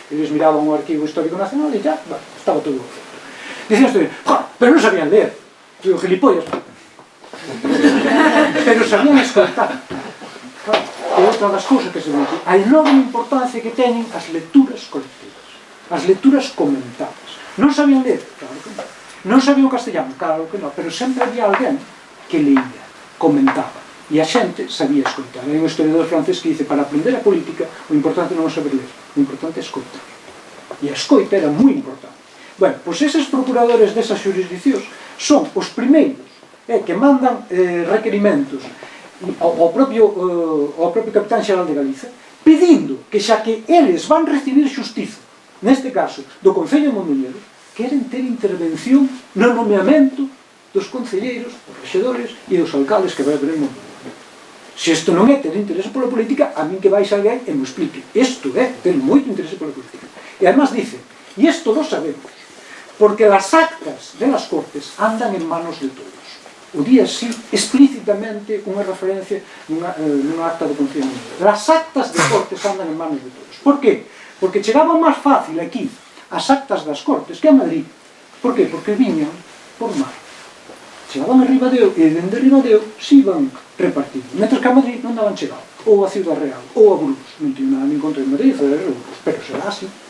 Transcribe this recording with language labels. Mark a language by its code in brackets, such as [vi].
[gl] Eles miraban o Arquivo Histórico Nacional e ya, estaba todo feito. Dicían isto, pero non sabían ler. Digo, gilipollas. Pero sabían escoltar. Claro, é outra das cousas que se ven aquí. A enorme importancia que teñen as lecturas colectivas, as lecturas comentadas. Non sabían ler? Claro que non. Non sabían o castellano? Claro que non. Pero sempre había alguén que leía, comentaba. E a xente sabía escoitar. Hai un historiador francés que dice, para aprender a política, o importante non é saber ler, o importante é escoitar. E a escoita era moi importante. Bueno, pois eses procuradores desas xurisdiccións son os primeiros que mandan requerimentos ao propio capitán xeral de Galiza, pedindo que xa que eles van recibir xustiza, neste caso, do Concello de Mondoñedo, queren ter intervención no nomeamento dos concelleiros, dos rexedores e dos alcaldes que vai haber en Mondoñedo. Se isto non é ter interese pola política, a min que vais alguén e me explique. Isto é ter moito interese pola política. E además dice, e isto lo sabemos, [es] porque las actas de las Cortes andan en manos de todos. [gl] O día sí, explícitamente, unha referencia nunha acta do Concello de Mondoñedo. [es] Las actas de Cortes andan en manos de todos. [gl] Por qué? Porque chegaban máis fácil aquí as actas das Cortes que a Madrid. Por qué? Porque viñan por mar. Chegaban a Ribadeo e dende Ribadeo se iban repartindo. Mentre que a Madrid non daban chegado. Ou a Ciudad Real, ou a Burgos. Non teño nada en contra de Madrid, pero será así.